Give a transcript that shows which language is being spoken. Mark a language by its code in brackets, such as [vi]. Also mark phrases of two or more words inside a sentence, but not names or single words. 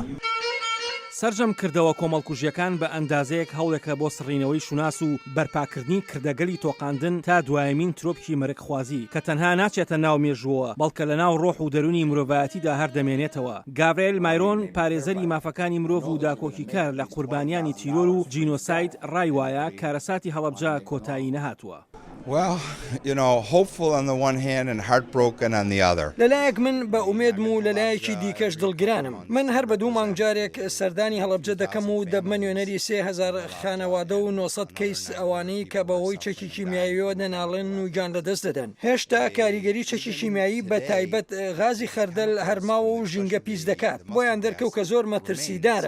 [ckb] سەرجەم کردەوە کۆمەڵکوژیەکان بە ئەندازەیەک هەوڵێکە بۆ سڕینەوەی شوناس و بەرپاکردنی کردەگەلی تۆقاندن تا دوایەمین ترۆپکی مەرگخوازی کە تەنها ناچێتە ناو مێژووە، بەڵکە لە ناو ڕۆح و دەرونی مرۆڤایەتیدا هەردەمێنێتەوە. گابرێل مایرۆن پارێزەری مافەکانی مرۆڤ و داکۆکی کار لە قوربانیانی تیرۆر و جینۆساید ڕای وایە کارەساتی هەڵەبجە کۆتایی نەهاتووە. [en] Well, hopeful on the one hand and heartbroken on the other. [ckb] لەلایەک من بە ئومێدم و لەلایەکی دیکەش دڵگرانم. من هەر بە 2 مانگ جارێک سەردانی هەڵەبجە دەکەم و دەبمە نوێنەری 3000 خانەوادە و 900 کەیس ئەوانەی کە بەهۆی چەکی کیمیاییەوە دەناڵێن و گیان لەدەست دەدەن. هێشتا کاریگەری چەکی کیمیایی بە تایبەت غازی خەردەل هەرماوە و ژینگە پیس دەکات، بۆیان دەرکەوت کە زۆر مەترسیدارە.